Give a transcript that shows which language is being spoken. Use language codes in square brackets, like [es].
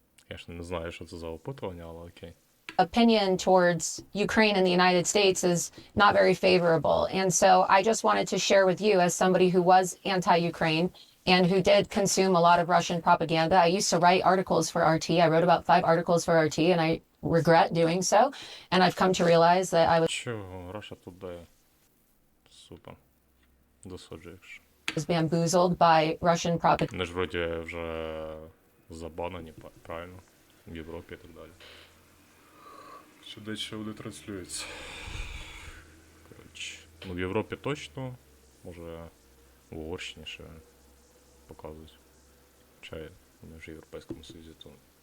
[uk] Я ж не знаю, що це за опитування, але окей. [en] opinion towards Ukraine and the United States is not very favorable. And so I just wanted to share with you, as somebody who was anti-Ukraine and who did consume a lot of Russian propaganda. I used to write articles for RT. I wrote about 5 articles for RT, and I regret doing so. And I've come to realize that I [uk] Чого? Раша тут дає. Супер. Досуджуєш. [en] was bamboozled by Russian propaganda. [uk] Вони ж вроді вже забанені, правильно? В Європі і так далі. Що дещо вони транслюються. Коротше. Ну в Європі точно, може в Угорщині ще показують. Хоча вони вже в Європейському Союзі, то